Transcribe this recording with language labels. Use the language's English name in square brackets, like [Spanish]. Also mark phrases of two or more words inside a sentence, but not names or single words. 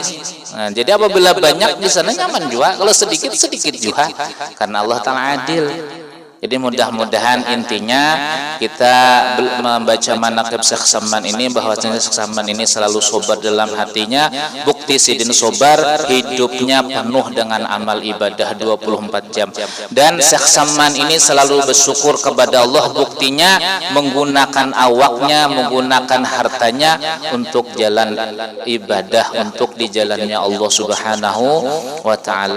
[Indonesian] Nah, jadi apabila banyak di sana nyaman juga, kalau sedikit juga, karena Allah Ta'ala adil. Jadi mudah-mudahan intinya kita membaca manaqib Syekh Saman ini bahwasanya Syekh Saman ini selalu sobar dalam hatinya. Bukti Sidin sobar, hidupnya penuh dengan amal ibadah 24 jam. Dan Syekh Saman ini selalu bersyukur kepada Allah, buktinya menggunakan awaknya, menggunakan hartanya untuk jalan ibadah, untuk di jalannya Allah [Arabic] سبحانه وتعالى.